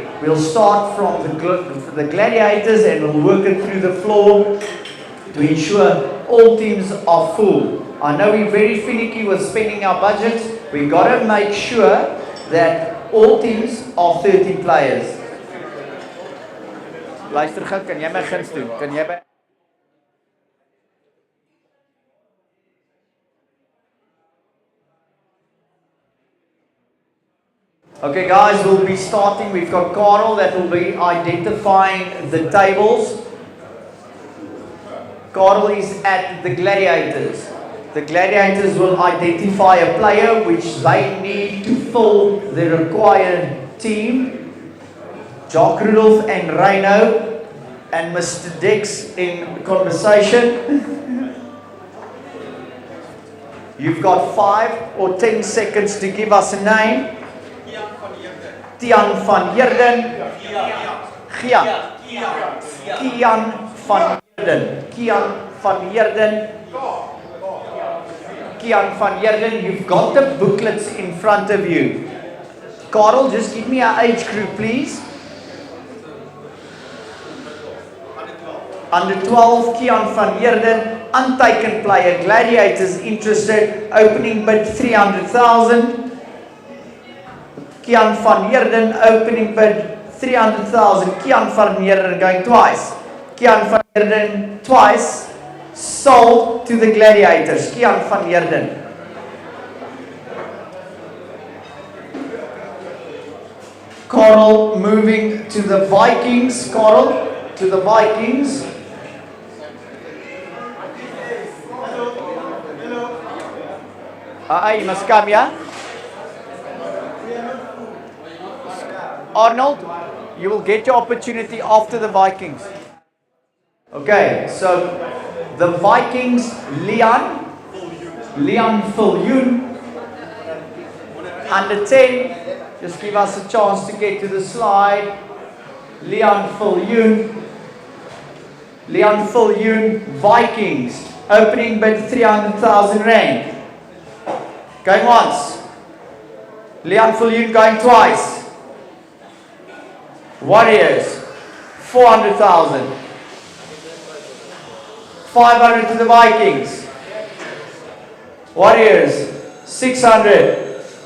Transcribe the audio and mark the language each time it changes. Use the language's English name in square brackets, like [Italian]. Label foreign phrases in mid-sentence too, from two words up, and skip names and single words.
[English] We'll start from the gladiators and we'll work it through the floor to ensure all teams are full. I know we're very finicky with spending our budget. We've got to make sure that all teams are 13 players. [Afrikaans] Luister gou, kan jy my guns doen? Kan jy by [English] Okay, guys, we'll be starting. We've got Carl that will be identifying the tables. Carl is at the gladiators. The gladiators will identify a player which they need to fill the required team. Jock Rudolph and Reino and Mr. Dix in conversation. You've got 5 or 10 seconds to give us a name. Tian van Heerden. Kian van Heerden. Kian van Heerden. Kian van Heerden. You've got the booklets in front of you. Carl, just give me an age group, please. Under 12, Kian van Heerden, untaken player, gladiators interested, opening bid 300,000. Kian van Heerden, opening bid 300,000. Kian van Heerden going twice. Kian van Heerden twice, sold to the gladiators. Kian van Heerden. Carl moving to the Vikings. Carl to the Vikings. you must come, yeah? Arnold, you will get your opportunity after the Vikings. Okay, so the Vikings, Leon Viljoen, under 10, just give us a chance to get to the slide. Leon Viljoen, Vikings, opening bid 300,000 rand. Going once. Leon Viljoen going twice. Warriors, 400,000. 500 to the Vikings. Warriors, 600.